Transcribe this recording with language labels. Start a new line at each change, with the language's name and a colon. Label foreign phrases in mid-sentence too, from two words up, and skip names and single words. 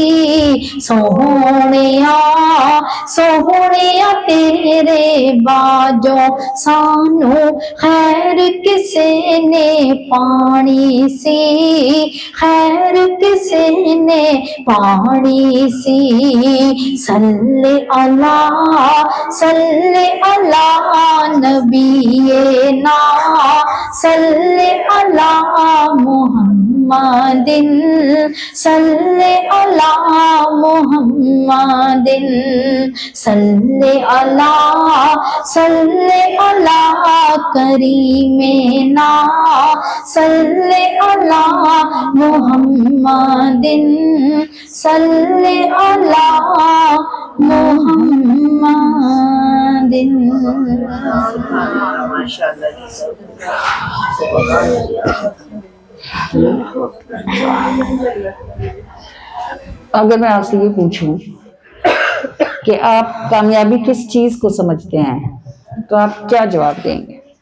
Punjabi: سوہنیا سوہنیا تیرے باجوں سانوں خیر کسے نے پانی سی. خیر کسے نے پانی سی.
Arabic: صل على نبينا صل على محمد محمد صل على محمد صل على كريمنا صل على محمد صل على محمد.
Urdu: اگر میں آپ سے یہ پوچھوں کہ آپ کامیابی کس چیز کو سمجھتے ہیں تو آپ کیا جواب دیں گے?